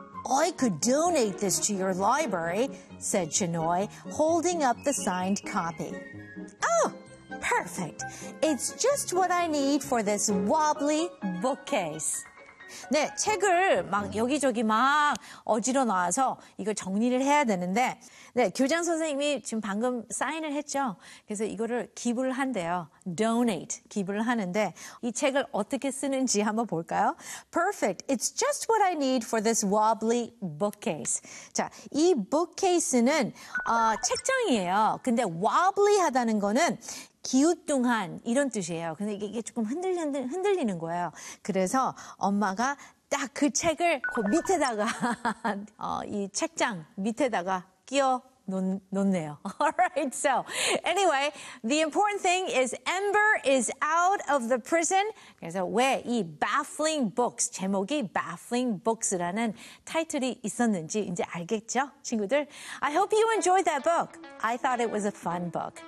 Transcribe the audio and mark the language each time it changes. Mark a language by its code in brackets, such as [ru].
[en] I could donate this to your library, said Shinoy, holding up the signed copy. Oh, perfect. It's just what I need for this wobbly bookcase. [ko] 네, 책을 막 여기저기 막 어지러워서 이거 정리를 해야 되는데 네, 교장 선생님이 지금 방금 사인을 했죠. 그래서 이거를 기부를 한대요. Donate, 기부를 하는데 이 책을 어떻게 쓰는지 한번 볼까요? [en] Perfect. It's just what I need for this wobbly bookcase. [ko] 자, 이 bookcase는 책장이에요. 근데 wobbly 하다는 거는 기우뚱한 이런 뜻이에요. 근데 이게 조금 흔들리는 거예요. 그래서 엄마가 딱 그 책을 그 밑에다가 이 책장 밑에다가 끼어 놓네요. [en] Alright, so anyway, the important thing is Amber is out of the prison. [ko] 그래서 왜 이 baffling books, 제목이 baffling books라는 타이틀이 있었는지 이제 알겠죠, 친구들? [en] I hope you enjoyed that book. I thought it was a fun book.